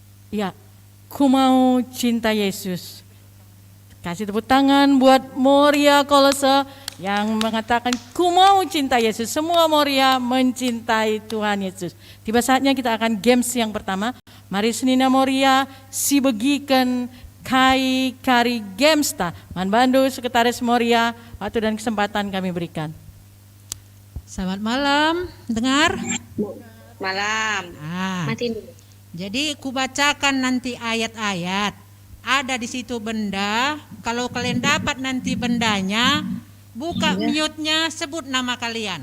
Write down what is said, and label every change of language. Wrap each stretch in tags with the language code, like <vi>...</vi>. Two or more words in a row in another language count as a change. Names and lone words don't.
<id>Ya, ku mau cinta Yesus. Kasih tepuk tangan buat Moria Kolose yang mengatakan ku mau cinta Yesus. Semua Moria mencintai Tuhan Yesus. Tiba saatnya kita akan games yang pertama.</id> <btx>Mari Senina Moria si begikan kai kari games ta. Man Bandu Sekretaris Moria,</btx> <id>waktu dan kesempatan kami berikan. Selamat malam, dengar? Malam. Mati. Jadi kubacakan nanti ayat-ayat. Ada di situ benda. Kalau kalian dapat nanti bendanya, buka mute-nya, sebut nama kalian.</id>